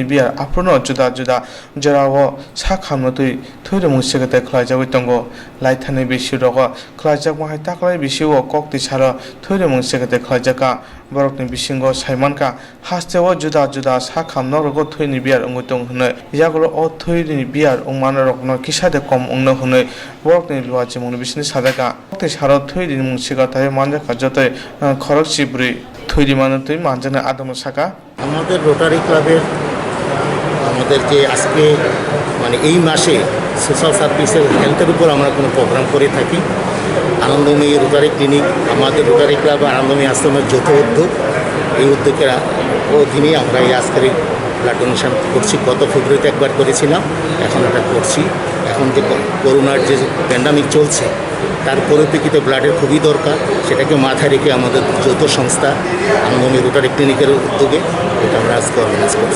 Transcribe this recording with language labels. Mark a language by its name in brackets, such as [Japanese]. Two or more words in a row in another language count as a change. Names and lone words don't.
[Kok Borok] biar aprono juda juda jorao sakhamnotwi Thwirwma Sikarthai khwlaihjakha tongo laithani bisiro khwlaihjakma hai taklai bisio kokti sara Thwirwma Sikarthai khwlaihjakha borokni bisingo saimanka hasteo juda juda sakhamnorgo thwi biar ongtong hne yagulo o thwi biar ongmanorokno kisade kom ongno hne borokni Luwajimung bisini sadaka kokti sara Thwirwma Sikarthai manjaka jotoi khorok chibri Thwirwma manjana adamo saka [Bangla] আমাদের রোটারি ক্লাবের আমাদের যে আজকে মানে এই মাসে [English] social service [Bangla] হেলথের উপর আমরা কোনো প্রোগ্রাম করে থাকি আনন্দময়ী রোটারি ক্লিনিক আমাদের রোটারি ক্লাব আনন্দময়ী আশ্রমের যৌথ উদ্যোগ এই উদ্যোগের অধীনে আমরা এই আজকের [English] blood donation [Bangla] করছি গত ফেব্রুয়ারিতে একবার করেছিলাম এখন এটা করছি এখন যে করোনার যে প্যান্ডামিক চলছে তার পরিপ্রেক্ষিতে ব্লাডের খুবই দরকার সেটাকে মাথায় রেখে আমাদের যৌথ সংস্থা আনন্দময়ী রোটারি ক্লিনিকের উদ্যোগে এটা আমরা আজকে অর্গানাইজ করছি।